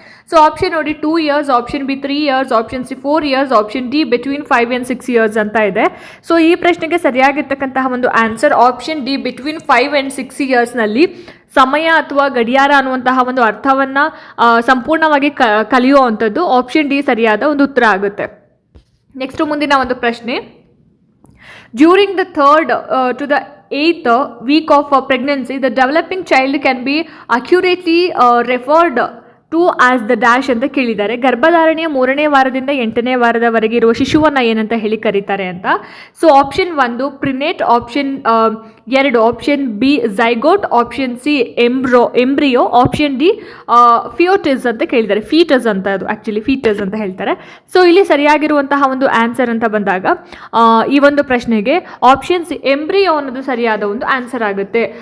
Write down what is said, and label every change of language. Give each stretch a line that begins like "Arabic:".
Kannada: So option ನೋಡಿ 2 years, option B 3 years, option C 4 years, option D between 5 and 6 years ಅಂತ ಇದೆ. So ಈ ಪ್ರಶ್ನೆಗೆ ಸರಿಯಾಗಿರ್ತಕ್ಕಂತಹ ಒಂದು answer option D between 5 and 6 yearsನಲ್ಲಿ ಸಮಯ ಅಥವಾ ಗಡಿಯಾರ ಅನ್ನುವಂತಹ ಒಂದು ಅರ್ಥವನ್ನು ಸಂಪೂರ್ಣವಾಗಿ ಕಲಿಯುವಂಥದ್ದು ಆಪ್ಷನ್ ಡಿ ಸರಿಯಾದ ಒಂದು ಉತ್ತರ ಆಗುತ್ತೆ. ನೆಕ್ಸ್ಟ್ ಮುಂದಿನ ಒಂದು ಪ್ರಶ್ನೆ,
English: during the 3rd to the 8th week of pregnancy, the developing child can be accurately referred to as the dash
Kannada: ಅಂತ ಕೇಳಿದ್ದಾರೆ. ಗರ್ಭಧಾರಣೆಯ 3ನೇ ವಾರದಿಂದ 8ನೇ ವಾರದವರೆಗೆ ಇರುವ ಶಿಶುವನ್ನು ಏನಂತ ಹೇಳಿ ಕರೀತಾರೆ ಅಂತ. So option 1 ಪ್ರಿನೇಟ್, option 2 option B zygote, option C embryo, option D ಫಿಯೋಟಿಸ್ ಅಂತ ಕೇಳಿದ್ದಾರೆ. ಫೀಟಸ್ ಅಂತ, ಅದು ಆ್ಯಕ್ಚುಲಿ ಫೀಟಸ್ ಅಂತ ಹೇಳ್ತಾರೆ. ಸೊ ಇಲ್ಲಿ ಸರಿಯಾಗಿರುವಂತಹ ಒಂದು ಆನ್ಸರ್ ಅಂತ ಬಂದಾಗ ಈ ಒಂದು ಪ್ರಶ್ನೆಗೆ ಆಪ್ಷನ್ ಸಿ ಎಂಬ್ರಿಯೋ ಅನ್ನೋದು ಸರಿಯಾದ ಒಂದು ಆನ್ಸರ್ ಆಗುತ್ತೆ.